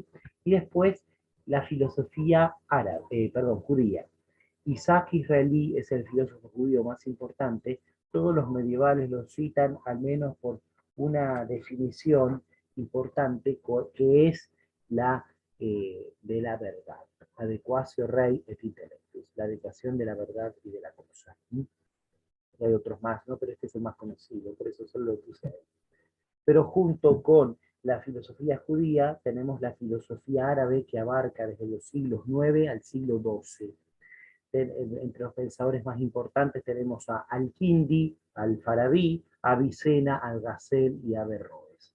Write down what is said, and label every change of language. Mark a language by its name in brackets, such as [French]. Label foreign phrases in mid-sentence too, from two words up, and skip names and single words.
[Spanish] Y después la filosofía árabe, judía. Isaac Israelí es el filósofo judío más importante. Todos los medievales lo citan al menos por una definición importante que es la de la verdad. [Latin] Adequatio rei et intellectus, [Spanish] la adecuación de la verdad y de la cosa. Hay otros más, ¿no? Pero este es el más conocido, por eso solo lo puse ahí. Pero junto con la filosofía judía tenemos la filosofía árabe que abarca desde los siglos IX al siglo XII. Entre los pensadores más importantes tenemos a Al-Kindi, Al-Farabi, Avicena, Al-Ghazal y Averroes.